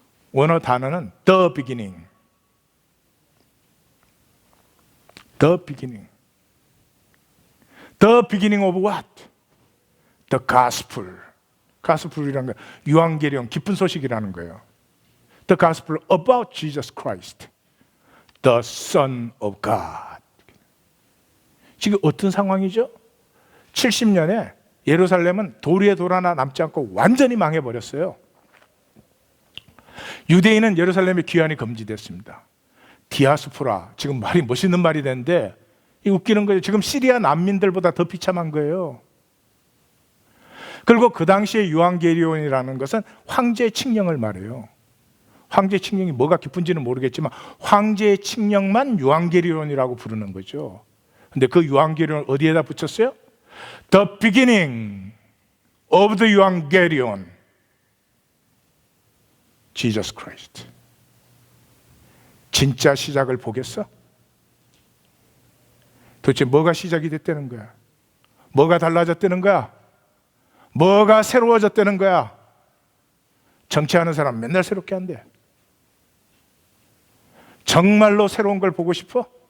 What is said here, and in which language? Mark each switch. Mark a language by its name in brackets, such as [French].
[Korean] 원어 단어는 [English] the beginning. The beginning. The beginning of what? The gospel. [Korean] gospel이라는 거 유앙계령 기쁜 소식이라는 거예요. [English] The gospel about Jesus Christ. The Son of God. [Korean] 지금 어떤 상황이죠? 70년에 예루살렘은 도리에 돌 하나 남지 않고 완전히 망해버렸어요. 유대인은 예루살렘의 귀환이 금지됐습니다. 디아스포라, 지금 말이 멋있는 말이 되는데 이 웃기는 거예요. 지금 시리아 난민들보다 더 비참한 거예요. 그리고 그 당시에 유앙게리온이라는 것은 황제의 칙령을 말해요. 황제 칙령이 뭐가 깊은지는 모르겠지만 황제의 칙령만 유앙게리온이라고 부르는 거죠. 근데 그 유앙게리온을 어디에다 붙였어요? [English] The beginning of the Evangelion, Jesus Christ. [Korean] 진짜 시작을 보겠어? 도대체 뭐가 시작이 됐다는 거야? 뭐가 달라졌다는 거야? 뭐가 새로워졌다는 거야? 정치하는 사람 맨날 새롭게 한대. 정말로 새로운 걸 보고 싶어?